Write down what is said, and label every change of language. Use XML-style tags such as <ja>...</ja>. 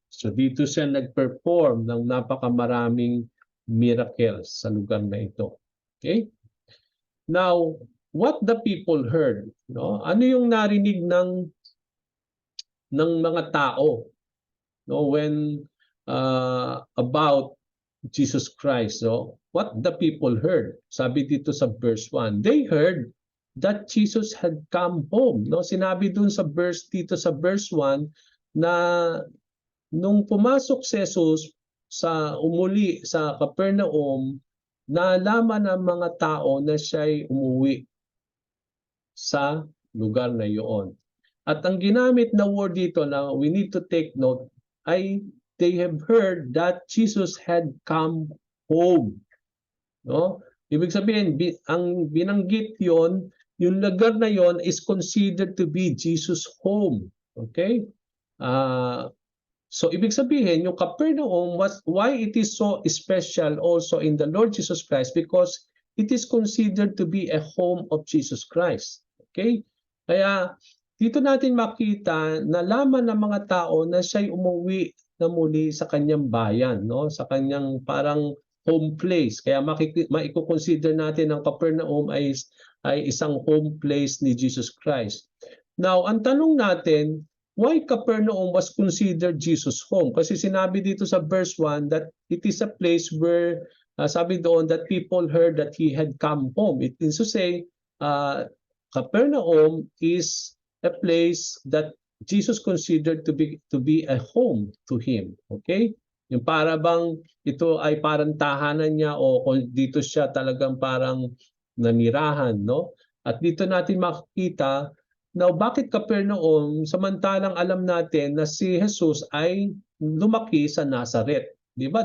<tl>So dito siya nag-perform ng napakamaraming miracles sa lugar na ito.</tl> <en>Okay? Now, what the people heard, no?</en> <tl>Ano yung narinig ng mga tao, no,</tl> <en>when about Jesus Christ? So what the people heard,</en> <tl>sabi dito sa</tl> <en>verse 1, they heard that Jesus had come home, no?</en> <tl>Sinabi dun sa verse dito sa verse 1 na nung pumasok si Jesus umuli sa Capernaum, nalaman ng mga tao na siya'y umuwi sa lugar na iyon. At ang ginamit na word dito na</tl> <en>we need to take note ay they have heard that Jesus had come home. No?</en> <tl>Ibig sabihin, ang binanggit yon, yung lugar na yon</tl> <en>is considered to be Jesus' home.</en> <tl>Okay?</tl> <en>So</en> <tl>ibig sabihin, yung</tl> <en>Capernaum, why it is so special also in the Lord Jesus Christ? Because it is considered to be a home of Jesus Christ. Okay?</en> <tl>Kaya dito natin makita na laman ng mga tao na siya'y umuwi na muli sa kanyang bayan, no? Sa kanyang parang home place. Kaya maiko-consider natin ang Capernaum ay isang home place ni Jesus Christ.</tl> <en>Now,</en> <tl>ang tanong natin,</tl> <en>why Capernaum was considered Jesus' home?</en> <tl>Kasi sinabi dito sa</tl> <en>verse 1 that it is a place where,</en> <tl>sabi doon,</tl> <en>that people heard that he had come home. It means to say, Capernaum is a place that Jesus considered to be a home to him. Okay?</en> <tl>Yung para bang ito ay parang tahanan niya o dito siya talagang parang nanirahan, no? At dito natin makikita na bakit Capernaum samantalang alam natin na si Jesus ay lumaki sa Nazareth. 'Di ba?</tl>